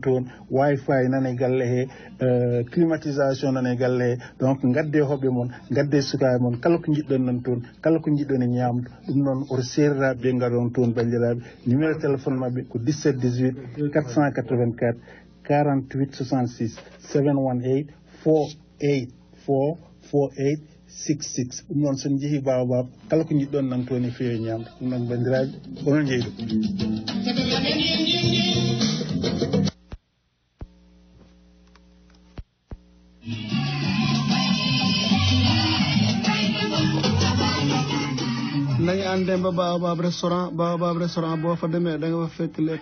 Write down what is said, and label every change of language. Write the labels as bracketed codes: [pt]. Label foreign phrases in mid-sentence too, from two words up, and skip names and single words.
[ff] toon wifi nane galle he climatisation nane galle he donc gadde hoɓɓe moon gadde sukaɓe moon kala ko jiɗɗon nan toon kala ko jiɗɗon e ñamdu ɗum noon oto seriraɓe ɓe garon toon bandiraɓe [fr] numéro téléphone [ff] mabɓe ko 17 18 484 48 66 718 484 48 66 ɗum noon son jeehi Baobab kala ko jiɗɗon nan toon e feewi ñamdu ɗum noon bandiraɓe onon jeeyi [wo] nañu ande ba Baobab restaurant boo fa demee da nga fa fekk lekk